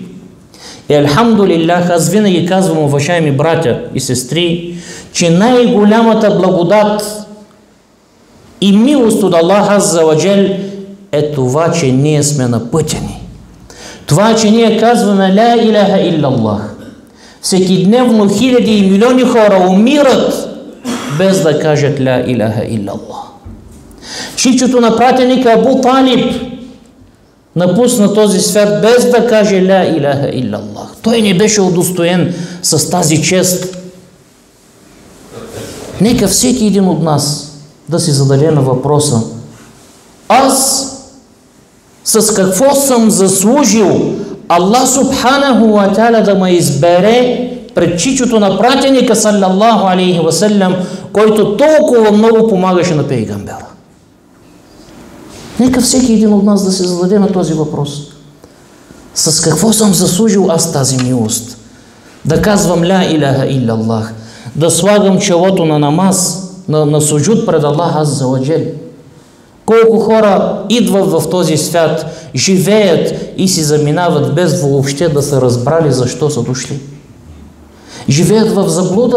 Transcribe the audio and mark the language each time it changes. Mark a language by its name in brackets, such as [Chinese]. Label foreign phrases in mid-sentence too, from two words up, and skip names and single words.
[Bulgarian] И алхамдулиллах, аз винаги казвам, уважаеми братя и сестри, че най-голямата благодат и милост от [Arabic] الله عز وجل [Bulgarian] е това, че ние сме на пътя ни. Това, че ние казваме [Arabic] لا إله إلا الله. [Bulgarian] Всеки дневно хиляди и милиони хора умират без да кажат [Arabic] لا إله إلا الله. [Bulgarian] Чичото на пратеника Абу Талиб напусна този свят без да каже [Arabic] لا إله إلا الله. [Bulgarian] Той не беше удостоен с тази чест. Нека всеки един от нас да си зададе на въпроса: аз с какво съм заслужил [Arabic] الله سبحانه وتعالى [Bulgarian] да ме избере пред чичото на пратеника [Arabic] صلى الله عليه وسلم, [Bulgarian] който толкова много помагаше на пейгамбера? Нека всеки един от нас да се зададе на този въпрос. С какво съм заслужил аз тази милост? Да казвам [Arabic] لا إله إلا الله, [Bulgarian] да слагам челото на намаз, на суджуд пред [Arabic] الله عز وجل. [Bulgarian] Колко хора идват в този свят, живеят и си заминават без въобще да са разбрали защо са дошли. Живеят в заблуда.